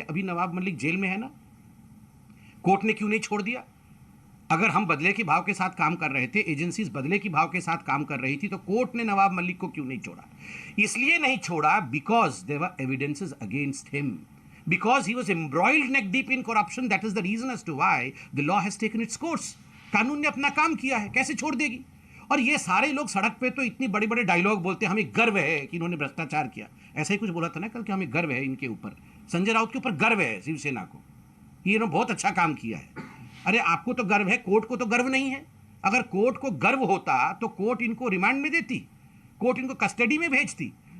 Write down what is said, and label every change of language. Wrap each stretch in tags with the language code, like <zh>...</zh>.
<hi>अभी नवाब मलिक जेल में है ना, कोर्ट ने क्यों नहीं छोड़ दिया? अगर हम बदले के भाव के साथ काम कर रहे थे, एजेंसीज बदले के भाव के साथ काम कर रही थी, तो कोर्ट ने नवाब मलिक को क्यों नहीं छोड़ा? इसलिए नहीं छोड़ा</hi> <en>Because there were evidences against him, because he was embroiled neck deep in corruption. That is the reason as to why the law has taken its course.</en> <hi>कानून ने अपना काम किया है, कैसे छोड़ देगी? और ये सारे लोग सड़क पे तो इतनी बड़े बड़े डायलॉग बोलते हैं, हमें गर्व है कि इन्होंने भ्रष्टाचार किया। ऐसा ही कुछ बोला था ना कल कि हमें गर्व है इनके ऊपर, संजय राउत के ऊपर गर्व है शिवसेना को, ये इन्होंने बहुत अच्छा काम किया है। अरे आपको तो गर्व है, कोर्ट को तो गर्व नहीं है। अगर कोर्ट को गर्व होता तो कोर्ट इनको रिमांड में देती, कोर्ट इनको कस्टडी में भेजती।</hi>